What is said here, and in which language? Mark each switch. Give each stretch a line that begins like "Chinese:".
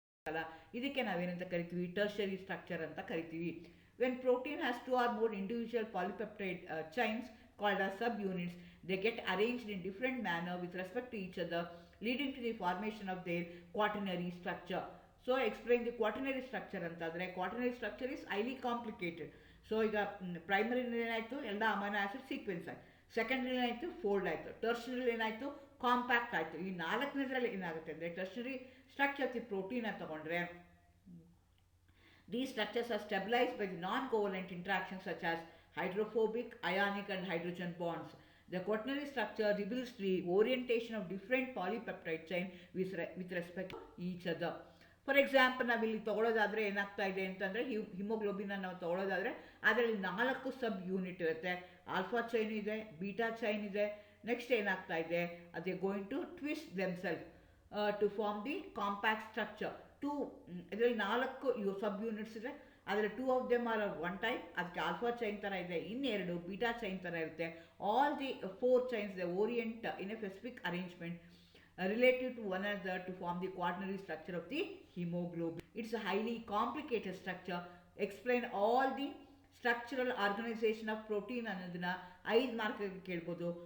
Kannada: ಅಲ್ಲ, ಇದಕ್ಕೆ ನಾವೇನಂತ ಕರಿತೀವಿ, ಟರ್ಷರಿ ಸ್ಟ್ರಕ್ಚರ್ ಅಂತ ಕರಿತೀವಿ.
English: When protein has 2 or more individual polypeptide chains called as subunits, they get arranged in different manner with respect to each other, leading to the formation of their quaternary structure. So explain the quaternary structure
Kannada: ಅಂತಂದರೆ,
English: quaternary structure is highly complicated.
Kannada: So ಈಗ primary ಏನಾಯಿತು, ಎಲ್ಲ amino acid sequence ಆಯಿತು. Secondary ಏನಾಯಿತು, fold ಆಯಿತು. ಟರ್ಷನರಿ ಏನಾಯಿತು, compact ಆಯಿತು. ಈ ನಾಲ್ಕನೇದರಲ್ಲಿ ಏನಾಗುತ್ತೆ ಅಂದರೆ, ಟರ್ಷನರಿ ಸ್ಟ್ರಕ್ಚರ್ ದಿ ಪ್ರೋಟೀನ್ ಅಂತ ತಗೊಂಡ್ರೆ,
English: these structures are stabilized by the non-covalent interactions such as hydrophobic, ionic and hydrogen bonds. The quaternary structure reveals the orientation of different polypeptide chain with respect to each other.
Kannada: For example ನಾವಿಲ್ಲಿ ತೊಗೊಳೋದಾದರೆ ಏನಾಗ್ತಾ ಇದೆ ಅಂತಂದರೆ, ಹಿಮೋಗ್ಲೋಬಿನ ನಾವು ತೊಗೊಳೋದಾದರೆ ಅದರಲ್ಲಿ 4 ಸಬ್ unit ಇರುತ್ತೆ. Alpha chain ಇದೆ, beta chain ಇದೆ. Next ಏನಾಗ್ತಾ ಇದೆ, ಅದೇ
English: Going to twist themselves to form the compact structure.
Kannada: ಇದರಲ್ಲಿ 4 ಸಬ್ ಯೂನಿಟ್ಸ್ ಇದೆ. ಅದರಲ್ಲಿ
English: 2 of them are one type,
Kannada: ಅದಕ್ಕೆ ಆಲ್ಫಾ ಚೈನ್ ಥರ ಇದೆ, ಇನ್ನೆರಡು ಬೀಟಾ ಚೈನ್ ಥರ ಇರುತ್ತೆ.
English: All the 4 chains they orient in a specific arrangement relative to one another to form the quaternary structure of the hemoglobin. It's a highly complicated structure. Explain all the structural organization of protein
Kannada: ಅನ್ನೋದನ್ನ 5 ಮಾರ್ಕ್ಗೆ ಕೇಳ್ಬೋದು.